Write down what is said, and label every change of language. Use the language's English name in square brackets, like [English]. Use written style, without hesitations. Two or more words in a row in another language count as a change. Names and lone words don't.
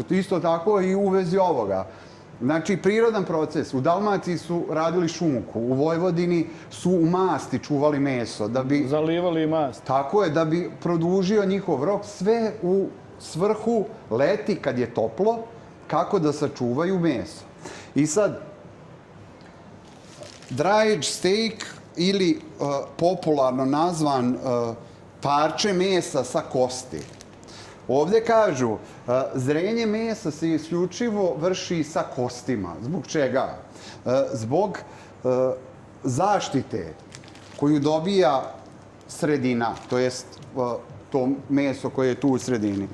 [Serbian] Isto tako i u vezi ovoga. Znači, prirodan proces. U Dalmaciji su radili šunku, u Vojvodini su u masti čuvali meso. Zalivali mast. Tako je, da bi produžio njihov rok, sve u svrhu leti kad je toplo, kako da sačuvaju meso. I sad, [English] dry age steak [Serbian] ili popularno nazvan parče mesa sa kosti. Ovdje kažu, zrenje mesa se isključivo vrši sa kostima. Zbog čega? Zbog zaštite koju dobija sredina, to jest to meso koje je tu u sredini.